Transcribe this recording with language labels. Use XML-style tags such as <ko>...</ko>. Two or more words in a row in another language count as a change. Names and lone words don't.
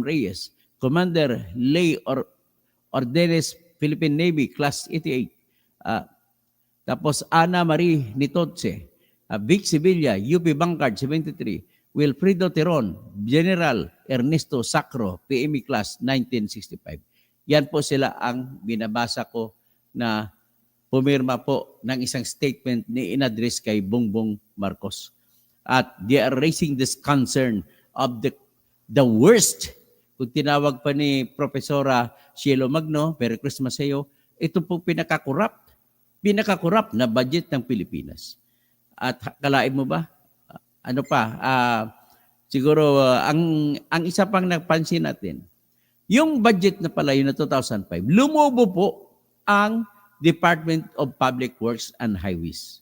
<tl>Reyes, Commander Lay Ordenes, Philippine Navy, Class 88, tapos Ana Marie Nitotse, Vic Sevilla, UP Bancard, 73, Wilfredo Teron, General Ernesto Sacro, PME Class 1965. Yan po sila ang binabasa ko na pumirma po ng isang statement ni inadres kay Bongbong Marcos.</tl> <en>At they are raising this concern of the worst.</en> <tl>Kung tinawag pa ni Profesora Cielo Magno,</tl> <en>Merry Christmas</en> <tl>sa iyo, ito po pinakakorrupt na budget ng Pilipinas. At kalain mo ba? Ano pa, siguro ang isa pang napansin natin, yung budget na pala yun na 2005, lumubo po ang Department of Public Works and Highways.</tl>